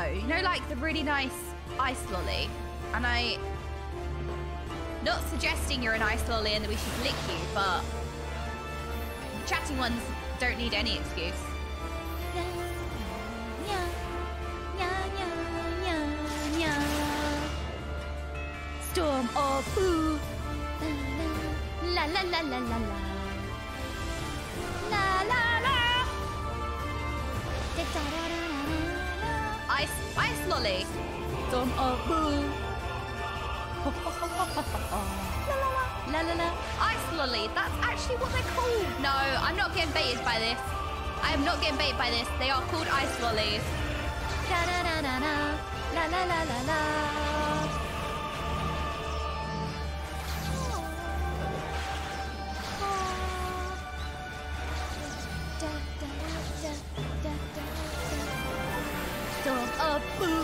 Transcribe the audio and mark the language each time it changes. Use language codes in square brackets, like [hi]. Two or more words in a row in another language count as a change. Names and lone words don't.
[en] You know, like the really nice ice lolly. And not suggesting you're an ice lolly and that we should lick you, but the chatting ones don't need any excuse. Storm or boo. La la la la la la. La la la. Ice lolly. Storm or boo. La la la. Ice lolly. That's actually what they're called. No, I'm not getting baited by this. I am not getting baited by this. They are called ice lollies. Da da da da da. La la la la la. Storm of boo.